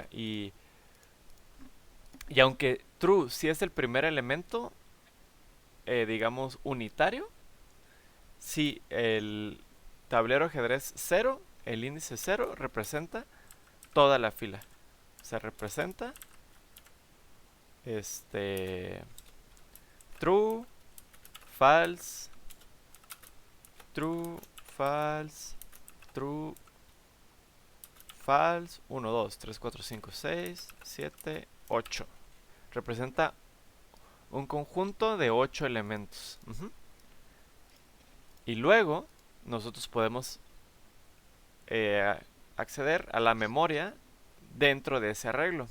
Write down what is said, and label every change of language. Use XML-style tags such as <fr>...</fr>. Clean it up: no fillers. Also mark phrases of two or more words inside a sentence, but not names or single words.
<es>Y aunque true sí es el primer elemento, digamos, unitario, sí, el tablero ajedrez 0, el índice 0, representa toda la fila. Se representa</es> <en>true, false, true, false, true, false,</en> <es>1, 2, 3, 4, 5, 6, 7, 8. Representa un conjunto de 8 elementos. Y luego nosotros podemos acceder a la memoria dentro de ese arreglo.</es>